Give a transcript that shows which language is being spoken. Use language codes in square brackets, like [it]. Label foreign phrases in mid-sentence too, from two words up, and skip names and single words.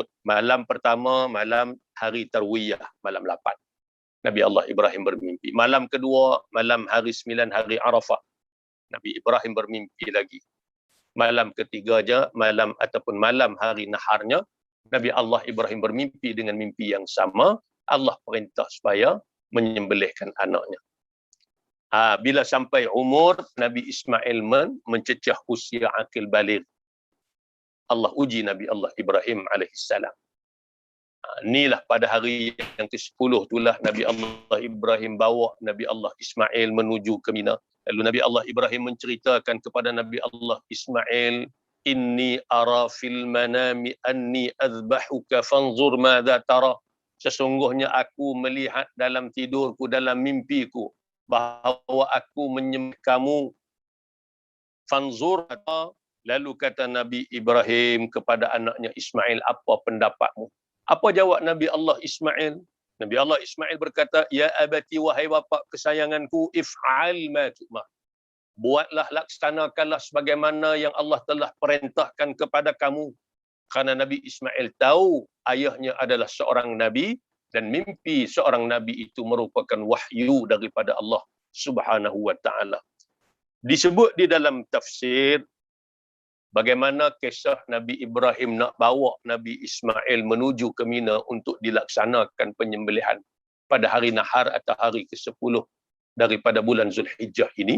[ms] Malam pertama, malam hari Tarwiyah, malam 8. Nabi Allah Ibrahim bermimpi. Malam kedua, malam hari 9, hari Arafah. Nabi Ibrahim bermimpi lagi. Malam ketiga malam hari Naharnya, Nabi Allah Ibrahim bermimpi dengan mimpi yang sama. Allah perintah supaya menyembelihkan anaknya. Bila sampai umur Nabi Ismail mencecah usia akil baligh, Allah uji Nabi Allah Ibrahim alaihissalam. Inilah pada hari yang ke-10 itulah Nabi Allah Ibrahim bawa Nabi Allah Ismail menuju ke Mina. Lalu Nabi Allah Ibrahim menceritakan kepada Nabi Allah Ismail, [ar] إني أرى في المنام أني أذبحك فانظر ماذا ترى. [ms] Sesungguhnya aku melihat dalam tidurku, dalam mimpiku, bahawa aku menyembelih kamu. Fanzur. Lalu kata Nabi Ibrahim kepada anaknya Ismail, apa pendapatmu? Apa jawab Nabi Allah Ismail? Nabi Allah Ismail berkata, [ar] يا أبت, [ms] wahai bapa kesayanganku, [ar] افعل ما تؤمر. [ms] Buatlah, laksanakanlah sebagaimana yang Allah telah perintahkan kepada kamu. Karena Nabi Ismail tahu ayahnya adalah seorang Nabi dan mimpi seorang Nabi itu merupakan wahyu daripada Allah [ar] سبحانه وتعالى. [ms] Disebut di dalam tafsir bagaimana kisah Nabi Ibrahim nak bawa Nabi Ismail menuju ke Mina untuk dilaksanakan penyembelihan pada hari Nahar atau hari ke-10 daripada bulan Zulhijjah ini.